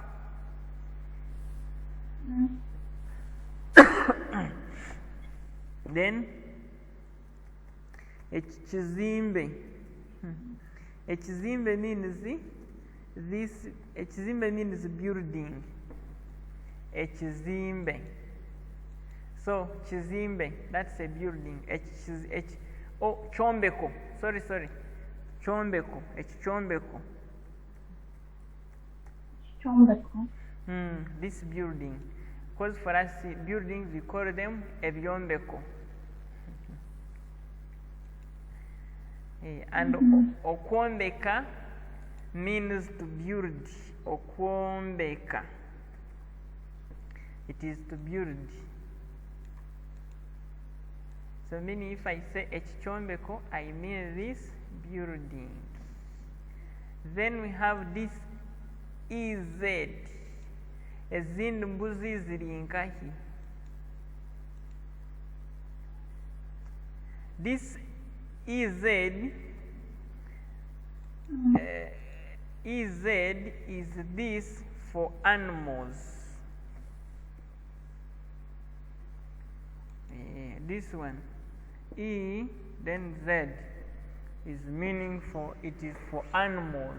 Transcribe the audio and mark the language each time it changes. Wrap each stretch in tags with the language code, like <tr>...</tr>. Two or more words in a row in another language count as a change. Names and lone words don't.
<en>Then ekizimbe. Ekizimbe means this ekizimbe means building.</en> <nyn>Ekizimbe.</nyn> <en>So kizimbe, that's a building.</en> <nyn>Kyombeko. Sorry. Kyombeko. Ekyombeko. Kyombeko.</nyn> <en>This building. Because for us buildings we call them ebyombeko. And okwombeka means to build. Okwombeka. It is to build. So meaning if I say ekyombeko, I mean this building. Then we have this EZ.</en> <nyn>Ezindi mbuzi ziri nkahi.</nyn> <en>This EZ EZ is this for animals. This one E then Z is meaning for, it is for animals.</en>